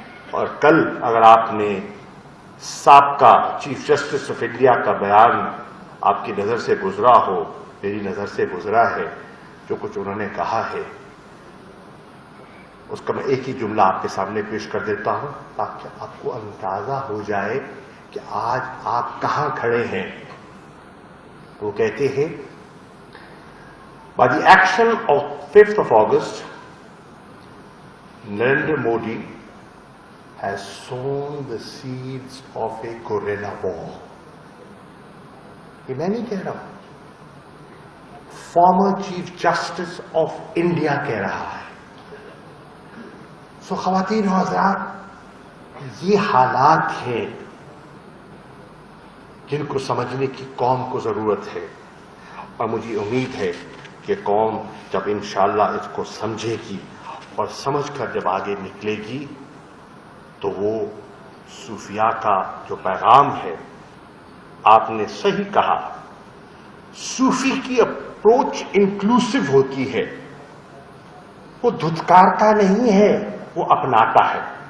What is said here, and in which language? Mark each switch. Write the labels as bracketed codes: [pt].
[ur] اور کل اگر آپ نے سابقہ چیف جسٹس آف انڈیا کا بیان آپ کی نظر سے گزرا ہو، میری نظر سے گزرا ہے، جو کچھ انہوں نے کہا ہے اس کا میں ایک ہی جملہ آپ کے سامنے پیش کر دیتا ہوں تاکہ آپ کو اندازہ ہو جائے کہ آج آپ کہاں کھڑے ہیں. وہ کہتے ہیں [en] by the action of 5th of August Narendra Modi has sown the seeds of a guerrilla war. [ur] یہ میں نہیں کہہ رہا ہوں، farmer chief justice of India کہہ رہا ہے. سو خواتین و حضرات، یہ حالات ہیں جن کو سمجھنے کی قوم کو ضرورت ہے، اور مجھے امید ہے کہ قوم جب انشاءاللہ اس کو سمجھے گی اور سمجھ کر جب آگے نکلے گی تو وہ صوفیاء کا جو پیغام ہے، آپ نے صحیح کہا، صوفی کی اپروچ انکلوسیو ہوتی ہے، وہ دھتکارتا نہیں ہے، وہ اپناتا ہے۔